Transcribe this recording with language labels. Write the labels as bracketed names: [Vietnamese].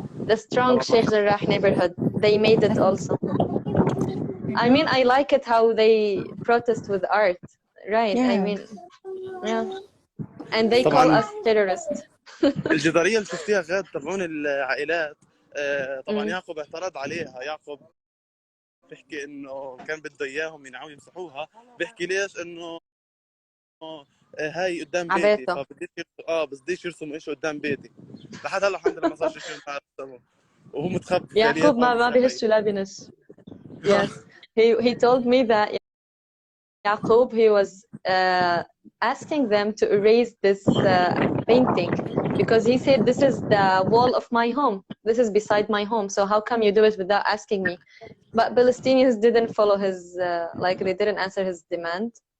[English] The strong SheikhJarrahNeighbourhood. They made it also. I mean, I like it how they protest with art, right? Yeah. I mean, yeah. And they call us terrorists. [Arabic] الجدارية اللي شفتيها غاد تبعون العائلات، طبعا يعقوب اعترض عليها. يعقوب بيحكي انه كان بده اياهم ينعوا يمسحوها، بيحكي ليش؟ انه هاي قدام بيتي، فبديش يرسموا شيء قدام بيتي. لحد هلا الحمد لله ما صار شيء ما رسموه وهو متخبي. يعقوب ما بيهش ولا بينش. [English] Yes, he told me that Yaqub, he was asking them to erase this painting because he said this is the wall of my home. This is beside my home. So how come you do it without asking me? But Palestinians didn't follow his, like they didn't answer his demand.